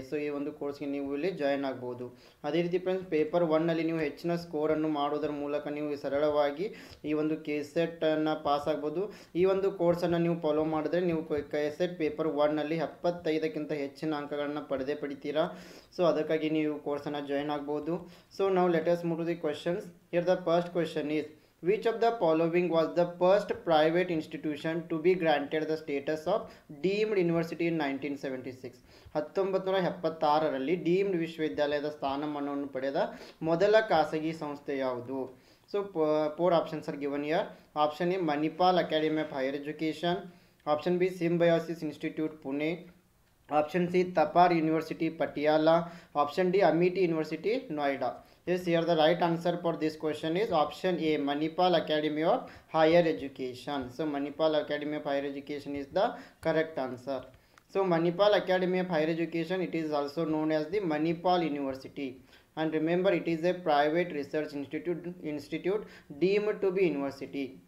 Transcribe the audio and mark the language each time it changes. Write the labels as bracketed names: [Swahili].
[Kannada] So ಈ ಒಂದು ಕೋರ್ಸ್ಗೆ ನೀವು ಇಲ್ಲಿ ಜಾಯ್ನ್ ಆಗ್ಬೋದು. ಅದೇ ರೀತಿ ಫ್ರೆಂಡ್ಸ್, ಪೇಪರ್ 1ನಲ್ಲಿ ನೀವು ಹೆಚ್ಚಿನ ಸ್ಕೋರನ್ನು ಮಾಡೋದರ ಮೂಲಕ ನೀವು ಸರಳವಾಗಿ ಈ ಒಂದು KSETನ್ನು ಪಾಸ್ ಆಗ್ಬೋದು. ಈ ಒಂದು ಕೋರ್ಸನ್ನು ನೀವು ಫಾಲೋ ಮಾಡಿದ್ರೆ ನೀವು KSET ಪೇಪರ್ 1ನಲ್ಲಿ 75ಕ್ಕಿಂತ ಹೆಚ್ಚಿನ ಅಂಕಗಳನ್ನು ಪಡಿತೀರಾ. ಸೊ ಅದಕ್ಕಾಗಿ ನೀವು ಕೋರ್ಸನ್ನು ಜಾಯ್ನ್ ಆಗ್ಬೋದು. [English] So ನಾವು let us move to the questions. Here the first question is, which of the following was the first private institution to be granted the status of deemed university in 1976? [Kannada] 1976ರಲ್ಲಿ deemed ವಿಶ್ವವಿದ್ಯಾಲಯದ ಸ್ಥಾನಮಾನವನ್ನು ಪಡೆದ ಮೊದಲ ಖಾಸಗಿ ಸಂಸ್ಥೆ ಯಾವುದು? [English] So 4 options are given here. Option A Manipal Academy of Higher Education, option B Symbiosis Institute Pune, option C Thapar University Patiala, option D Amity University Noida. Yes, here the right answer for this question is option A, Manipal Academy of Higher Education. So Manipal Academy of Higher Education is the correct answer. So Manipal Academy of Higher Education, it is also known as the Manipal University. And remember, it is a private research institute deemed to be university.